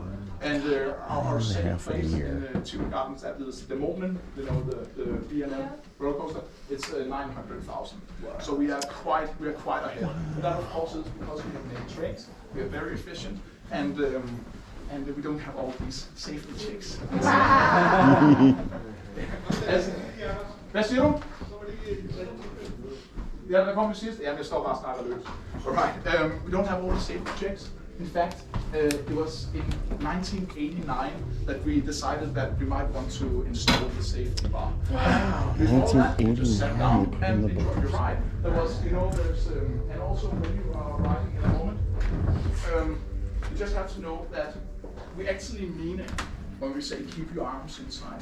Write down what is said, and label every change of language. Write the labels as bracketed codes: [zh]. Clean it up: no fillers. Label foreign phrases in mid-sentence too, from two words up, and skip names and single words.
[en] And our second place in Tivoli Gardens, that is the Moment, the B&M roller coaster, it's 900,000. Wow. So we are quite ahead. Wow. And that of course is because we have many trains. We are very efficient, and we don't have all these safety checks. [da] Hvad siger du? Ja, der kommer sidst. Ja, jeg står bare og snakker løs. [en] Alright, we don't have all the safety checks. In fact, it was in 1989 that we decided that we might want to install the safety bar. Wow. Before that, we just sat down 1989 and in the enjoyed the box. ride. There was, you know, there's, and also when you are riding in a moment, you just have to know that we actually mean it when we say keep your arms inside.